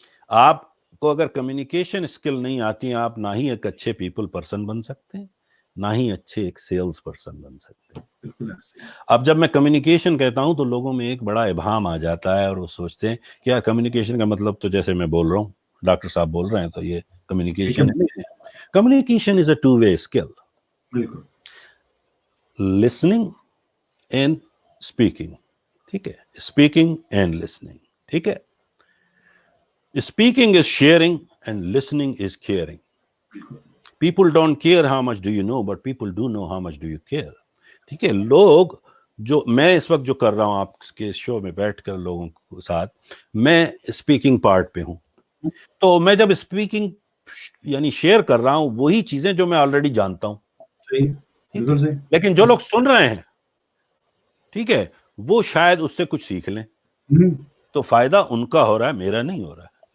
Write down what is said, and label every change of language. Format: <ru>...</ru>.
<ur>آپ کو اگر کمیونیکیشن اسکل نہیں آتی، آپ نہ ہی ایک اچھے پیپل پرسن بن سکتے ہیں، نہ ہی اچھے ایک سیلز پرسن بن سکتے ہیں. اب جب میں کمیونیکیشن کہتا ہوں تو لوگوں میں ایک بڑا ابہام آ جاتا ہے، اور وہ سوچتے ہیں کیا کمیونیکیشن کا مطلب تو جیسے میں بول رہا ہوں، ڈاکٹر صاحب بول رہے ہیں تو یہ کمیونیکیشن ہے.</ur> <en>Communication is a two way skill.</en> <ur>بالکل،</ur> <en>Listening and speaking.</en> <ur>ٹھیک ہے،</ur> <en>Speaking and listening.</en> <ur>ٹھیک ہے.</ur> <en>Speaking is sharing and listening is caring. People don't care how much do you know, but people do know how much do you care.</en> <ur>ٹھیک ہے. لوگ جو میں اس وقت جو کر رہا ہوں آپ کے شو میں بیٹھ کر لوگوں کے ساتھ, میں اسپیکنگ پارٹ پہ ہوں, تو میں جب اسپیکنگ یعنی شیئر کر رہا ہوں وہی چیزیں جو میں آلریڈی جانتا ہوں, لیکن جو لوگ سن رہے ہیں ٹھیک ہے وہ شاید اس سے کچھ سیکھ لیں, تو فائدہ ان کا ہو رہا ہے, میرا نہیں ہو رہا ہے.</ur>